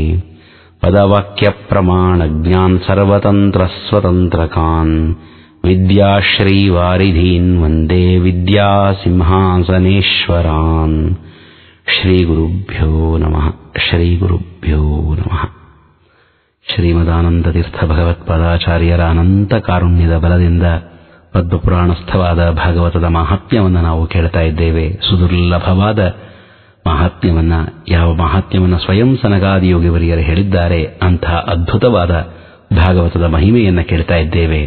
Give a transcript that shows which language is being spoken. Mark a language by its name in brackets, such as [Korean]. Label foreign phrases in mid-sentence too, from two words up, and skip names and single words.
[Sanskrit] पदवाक्यप्रमाणज्ञान् सर्वतन्त्रस्वतन्त्रकान् विद्याश्रीवारिधीन् वन्दे विद्यासिंहासनेश्वरान्। श्रीगुरुभ्यो नमः। श्रीगुरुभ्यो नमः। [Kannada] ಶ್ರೀಮದಾನಂದತೀರ್ಥ ಭಗವತ್ಪಾದಾಚಾರ್ಯರ ಅನಂತ ಕಾರುಣ್ಯದ ಬಲದಿಂದ ಪದ್ಮಪುರಾಣಸ್ಥವಾದ ಭಾಗವತದ ಮಹಾತ್ಮ್ಯವನ್ನು ನಾವು ಕೇಳ್ತಾ ಇದ್ದೇವೆ. ಸುದುರ್ಲಭವಾದ ಮಹಾತ್ಮ್ಯವನ್ನ, ಯಾವ ಮಹಾತ್ಮ್ಯವನ್ನು ಸ್ವಯಂ ಸನಕಾದಿ ಯೋಗಿವರಿಯರು ಹೇಳಿದ್ದಾರೆ ಅಂಥ ಅದ್ಭುತವಾದ ಭಾಗವತದ ಮಹಿಮೆಯನ್ನು ಕೇಳ್ತಾ ಇದ್ದೇವೆ.